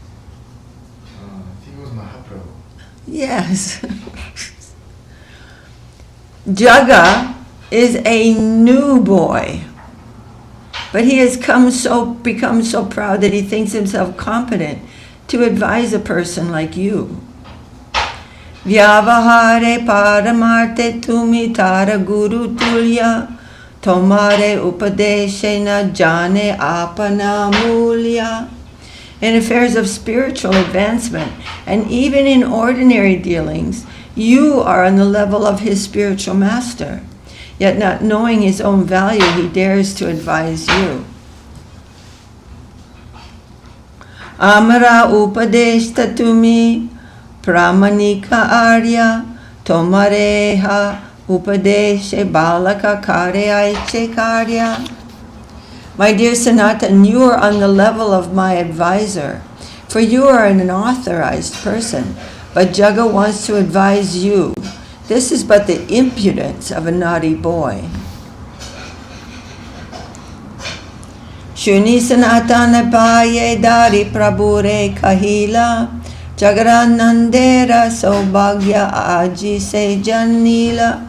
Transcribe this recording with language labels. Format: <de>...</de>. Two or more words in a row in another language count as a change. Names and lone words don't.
<en>I think it was Mahaprabhu. Yes. Jaga is a new boy, but he has become so proud that he thinks himself competent to advise a person like you.</en> <bn>ব্যবহারে পরমার্থে তুমি তার গুরু তুল্য তোমারে উপদেশে না জানে আপন মূল্য.</bn> <en>In affairs of spiritual advancement and even in ordinary dealings, you are on the level of his spiritual master. Yet not knowing his own value, he dares to advise you.</en> <bn>আমার উপদেষ্টা তুমি প্রামাণিক আর্য তোমারেহ উপদেশে বালক করে ঐছে কার্য.</bn> <en>My dear Sanatan, you are on the level of my advisor, for you are an authorized person, but Jaga wants to advise you. This is but the impudence of a naughty boy.</en> <bn>শুনি সনাতন পায়ে ধরি প্রভুরে কহিলা জগদানন্দের সৌভাগ্য আজি সে জানিলা.</bn>